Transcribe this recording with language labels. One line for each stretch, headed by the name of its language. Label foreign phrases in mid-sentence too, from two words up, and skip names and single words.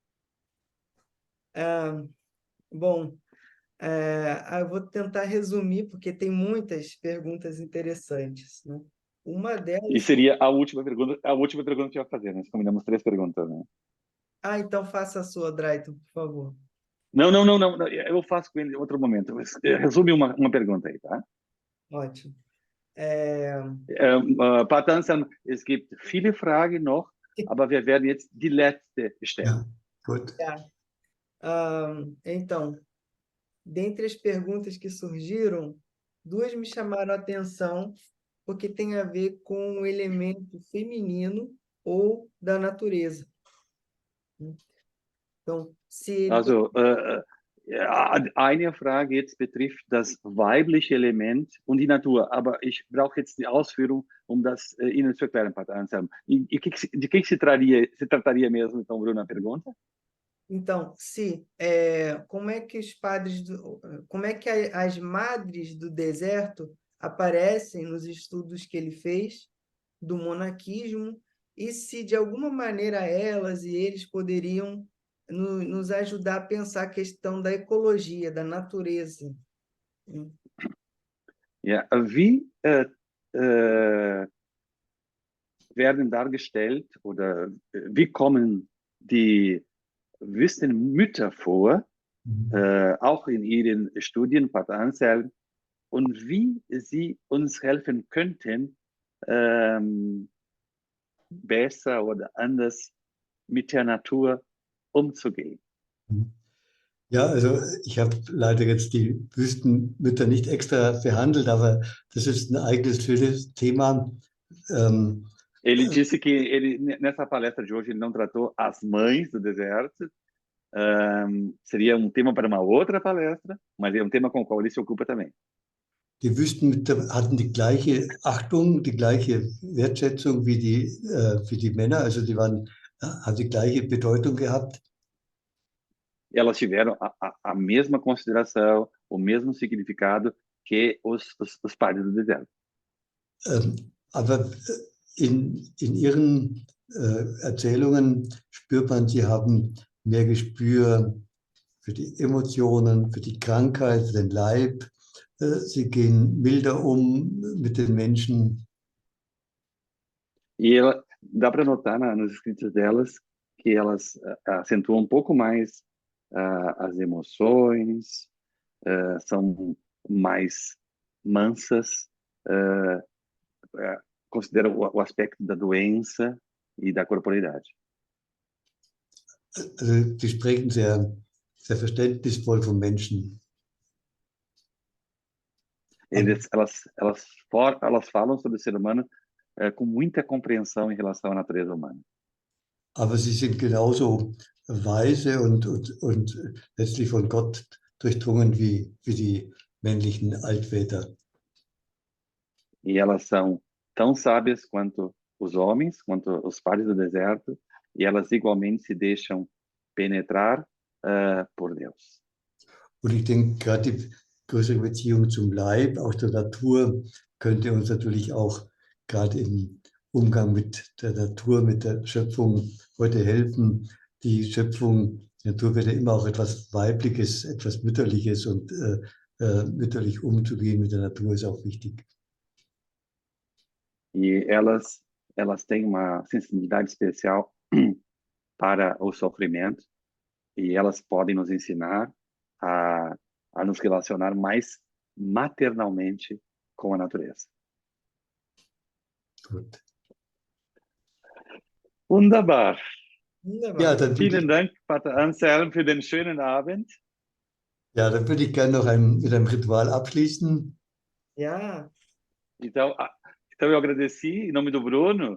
Portuguese: Bom, eu vou tentar resumir, porque tem muitas perguntas interessantes, né? Uma delas... E seria a última pergunta que eu ia fazer, nós combinamos 3 perguntas, né? Então faça a sua, Draito, por favor. Não, eu faço com ele em outro momento. Resume uma pergunta aí, tá? Ótimo.
German: Patanselm, es gibt viele Fragen noch, aber wir werden jetzt die letzte stellen. Ja, gut.
Portuguese: Então, dentre as perguntas que surgiram, 2 me chamaram a atenção, porque tem a ver com o elemento feminino ou da natureza. Então, se ele...
German: Also, eine Frage jetzt betrifft das weibliche Element und die Natur, aber ich brauche jetzt die Ausführung, das Ihnen zu erklären, Patanselm.
Portuguese: De que se trataria mesmo, então, Bruno, a pergunta? Então, como é que as madres do deserto aparecem nos estudos que ele fez do monaquismo, e se de alguma maneira elas e eles poderiam nos ajudar a pensar a questão da ecologia, da natureza,
German: Ja, wie werden dargestellt oder wie kommen die Wüstenmütter vor, auch in Ihren Studien, Pater Anselm, und wie sie uns helfen könnten, besser oder anders mit der Natur umzugehen. Ja, also ich habe leider jetzt die Wüstenmütter nicht extra behandelt, aber das ist ein eigenes schönes Thema.
Portuguese: Ele disse que ele, nessa palestra de hoje, ele não tratou as mães do deserto. Seria um tema para uma outra palestra, mas é um tema com o qual ele se ocupa também.
German: Die Wüstenmütter hatten die gleiche Achtung, die gleiche Wertschätzung wie die Männer, also haben die gleiche Bedeutung gehabt.
Portuguese: Elas tiveram a mesma consideração, o mesmo significado que os padres do deserto.
German: Aber in ihren Erzählungen spürt man, sie haben mehr Gespür für die Emotionen, für die Krankheit, für den Leib. Sie gehen milder mit den Menschen.
Portuguese: E dá para notar nos escritos delas que elas acentuam um pouco mais as emoções, são mais mansas, consideram o aspecto da doença e da corporeidade.
German: Also, sie sprechen sehr, sehr verständnisvoll vom Menschen.
Portuguese: Elas falam sobre o ser humano com muita compreensão em relação à natureza humana.
German: Aber sie sind genauso weise und letztlich von Gott durchdrungen wie die männlichen Altväter.
Portuguese: E elas são tão sábias quanto os homens, quanto os padres do deserto, e elas igualmente se deixam penetrar por Deus.
German: Und ich denke, gerade die größere Beziehung zum Leib, auch zur Natur, könnte uns natürlich auch gerade im Umgang mit der Natur, mit der Schöpfung heute helfen. Die Schöpfung, die Natur wird ja immer auch etwas Weibliches, etwas Mütterliches und mütterlich umzugehen mit der Natur ist auch wichtig.
Portuguese: E elas têm uma sensibilidade especial para o sofrimento e elas podem nos ensinar a nos relacionar mais maternalmente com a natureza.
German: Gut. Wunderbar. Ja, dann Vielen Dank, Pater Anselm, für den schönen Abend. Ja, dann würde ich gerne noch mit einem Ritual abschließen. Ja.
Portuguese: Então eu agradeci em nome do Bruno.